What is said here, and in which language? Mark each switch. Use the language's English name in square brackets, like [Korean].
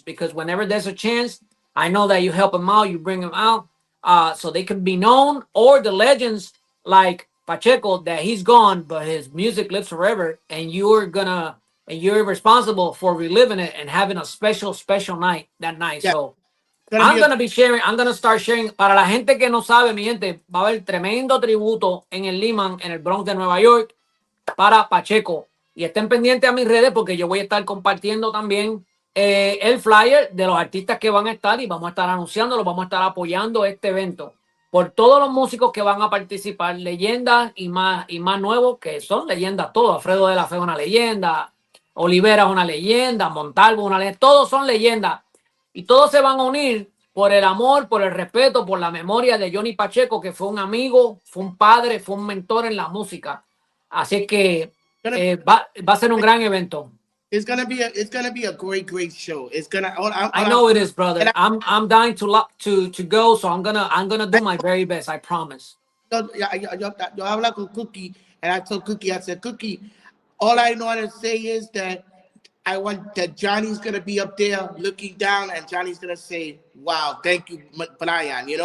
[English] Because whenever there's a chance, I know that you help them out. You bring them out, so they can be known. Or the legends like Pacheco, that he's gone, but his music lives forever, and you're responsible for reliving it and having a special night that night. Yeah, So gonna I'm be a gonna be sharing. I'm gonna start sharing. [Spanish] Para la gente que no sabe, mi gente, va a haber tremendo tributo en el Lehman, en el Bronx de Nueva York, para Pacheco. Y estén pendientes a mis redes porque yo voy a estar compartiendo también el flyer de los artistas que van a estar y vamos a estar anunciándolo, vamos a estar apoyando este evento por todos los músicos que van a participar, leyendas y más nuevos, que son leyendas todos. Alfredo de la Fe es una leyenda, Olivera es una leyenda, Montalvo es una leyenda, todos son leyendas. Y todos se van a unir por el amor, por el respeto, por la memoria de Johnny Pacheco, que fue un amigo, fue un padre, fue un mentor en la música. Así que va a ser un gran evento. [English] it's gonna be a great show. It's gonna. I know it is, brother. I'm dying to go, so I'm gonna do my very best. I promise. [Spanish] Yo habla con Cookie, [English] and I told Cookie, I said, Cookie, all I know how to say is that I want that Johnny's gonna be up there looking down, and Johnny's gonna say, "Wow, thank you, Brian.